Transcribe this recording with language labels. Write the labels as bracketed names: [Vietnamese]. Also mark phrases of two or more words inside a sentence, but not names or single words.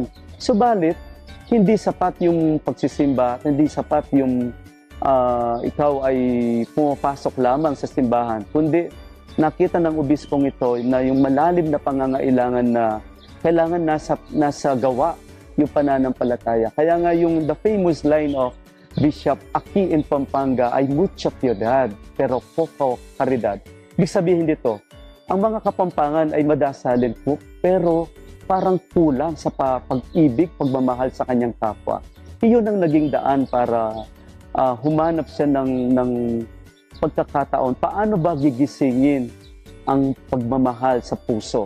[Filipino] Subalit, hindi sapat yung pagsisimba, hindi sapat yung ikaw ay pumapasok lamang sa simbahan, kundi nakita ng obispong ito na yung malalim na pangangailangan na kailangan nasa gawa yung pananampalataya. Kaya nga yung [English] the famous line of Bishop Aki in Pampanga [Filipino] ay [Spanish] mucha piedad pero poco caridad. [Filipino] Ibig sabihin dito, ang mga Kapampangan ay madasalin po pero parang kulang sa pag-ibig, pagmamahal sa kanyang kapwa. Iyon ang naging daan para humanap siya ng pagkakataon. Paano ba gigisingin ang pagmamahal sa puso?